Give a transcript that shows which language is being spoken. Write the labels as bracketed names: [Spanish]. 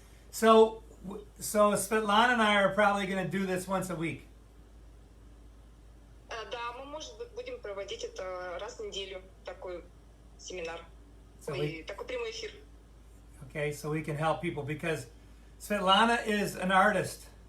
[English] So Svetlana and I are probably going to do this once a week. [Russian] Да, мы, может быть, будем проводить это раз в неделю, такой семинар, такой прямой эфир. [English] Okay, so we can help people because Svetlana is an artist.